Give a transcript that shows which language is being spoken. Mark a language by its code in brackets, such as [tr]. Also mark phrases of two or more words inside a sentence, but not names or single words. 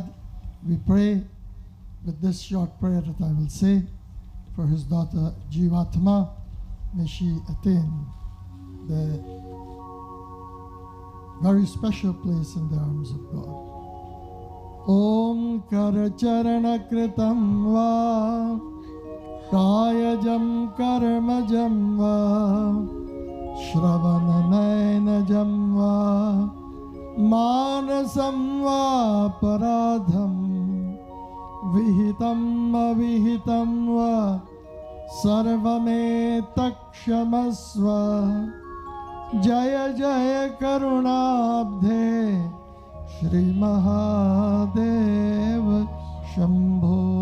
[en] We pray with this short prayer that I will say for his daughter Jivatma. May she attain the very special place in the arms of God. [sa] ॐ करचरण कृतं वा कायजं कर्मजं वा श्रवणनयनजं वा मानसं वा पराधं विहितं अविहितं वा सर्वमे तक्षमस्व जय जय करुणाब्धे श्री महादेव शम्भो.